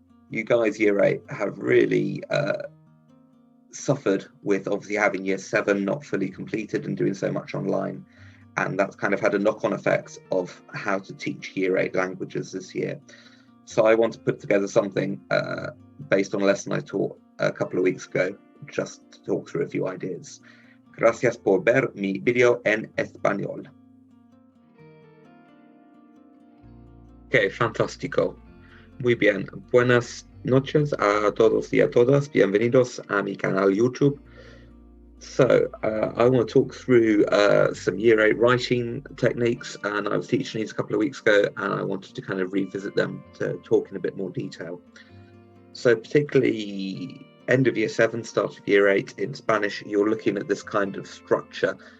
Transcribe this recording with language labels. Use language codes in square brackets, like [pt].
[en] You guys, Year 8, have really suffered with obviously having Year 7 not fully completed and doing so much online. And that's kind of had a knock-on effect of how to teach Year 8 languages this year. So I want to put together something based on a lesson I taught a couple of weeks ago, just to talk through a few ideas. [es] Gracias por ver mi video en español. Ok, fantástico. Muy bien. Buenas noches a todos y a todas. Bienvenidos a mi canal YouTube. [en] So I want to talk through some Year 8 writing techniques, and I was teaching these a couple of weeks ago, and I wanted to kind of revisit them to talk in a bit more detail. So particularly end of Year 7, start of Year 8 in Spanish, you're looking at this kind of structure.